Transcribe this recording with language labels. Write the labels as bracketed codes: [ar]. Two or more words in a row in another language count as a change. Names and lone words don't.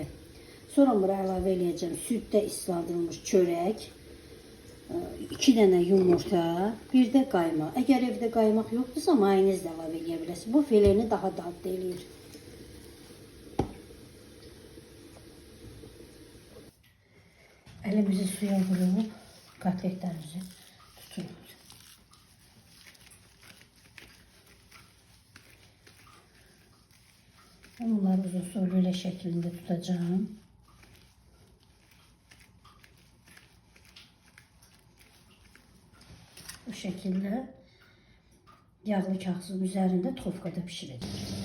[az] Sonra bura əlavə eləyəcəm süddə isladılmış çörək, 2 dənə yumurta, bir də qaymaq. Əgər evdə qaymaq yoxdursa, mayonez də əlavə eləyə bilərsiniz. Bu fileni daha dadlı eləyir. Əlimizi suya vurub [tr] kotletlərimizi tutuyoruz. Bunları uzun süreli şeklinde tutacağım. Bu şekilde yağlı kağıdın üzerinde tofkada pişireceğim.